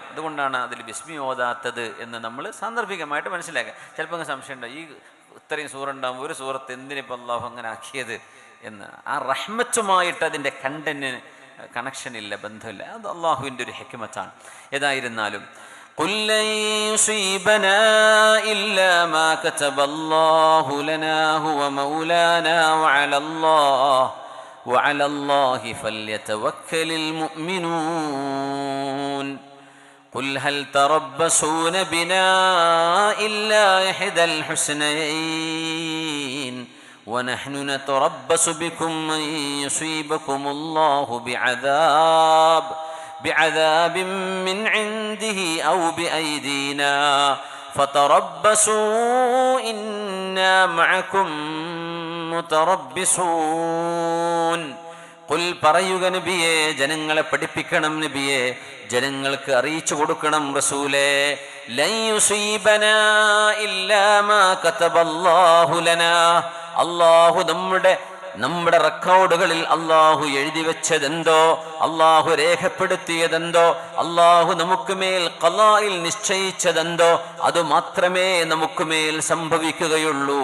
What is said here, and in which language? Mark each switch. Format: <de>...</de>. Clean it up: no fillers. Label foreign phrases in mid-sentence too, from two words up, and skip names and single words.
<ml>അതുകൊണ്ടാണ് അതിൽ ബിസ്മി ഓതാത്തത് എന്ന് നമ്മൾ സാന്ദർഭികമായിട്ട് മനസ്സിലാക്കുക. ചിലപ്പോൾ സംശയം ഉണ്ടാവും, ഈ ഇത്രയും സൂറ ഉണ്ടാകും, ഒരു സൂറത്ത് എന്തിനിപ്പോൾ അള്ളാഹു അങ്ങനെ ആക്കിയത് എന്ന്. ആ റഹ്മത്തുമായിട്ട് അതിൻ്റെ</ml> <en>content connection</en> <ml>ഇല്ല, ബന്ധമില്ല. അത് അള്ളാഹുവിൻ്റെ ഒരു ഹിക്മത്താണ്. ഏതായിരുന്നാലും</ml> <ar>قل لن يصيبنا إلا ما كتب الله لنا هو مولانا وعلى الله فليتوكل المؤمنون. قل هل تربصون بنا إلا إحدى الحسنيين ونحن نتربص بكم أن يصيبكم الله بعذاب من عنده أو بأيدينا فتربصوا إنا معكم متربصون.</ar> <ml>ഖുൽ പറയുക നബിയെ, ജനങ്ങളെ പഠിപ്പിക്കണം നബിയെ, ജനങ്ങൾക്ക് അറിയിച്ചു കൊടുക്കണം റസൂലേ.</ml> <ar>لن يصيبنا إلا ما كتب الله لنا,</ar> <ml>അല്ലാഹു നമ്മുടെ റെക്കോർഡുകളിൽ അല്ലാഹു എഴുതി വെച്ചതെന്തോ, അല്ലാഹു രേഖപ്പെടുത്തിയതെന്തോ, അല്ലാഹു നമുക്ക് മേൽ ഖലായിൽ നിശ്ചയിച്ചതെന്തോ അത് മാത്രമേ നമുക്ക് മേൽ സംഭവിക്കുകയുള്ളൂ.</ml>